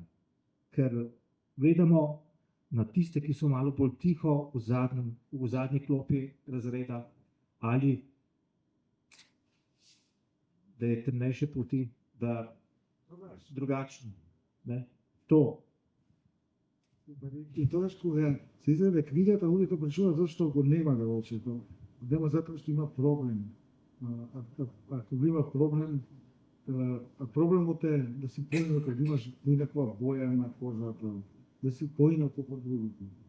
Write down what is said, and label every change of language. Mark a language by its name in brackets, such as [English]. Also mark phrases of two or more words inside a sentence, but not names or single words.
[Slovenian] Ker gledamo na tiste, ki so malo bolj tiho v zadnji klopi razreda, ali da je temnejše poti, da drugačni. To. [Macedonian] И тогаш кога се издаде книгата, луѓето прашуваат зашто го нема делчето. Нема затоа што има проблем. Ако има проблем, проблемот е да си поинак кога имаш некаква боја на кожата, да си поинак од другите.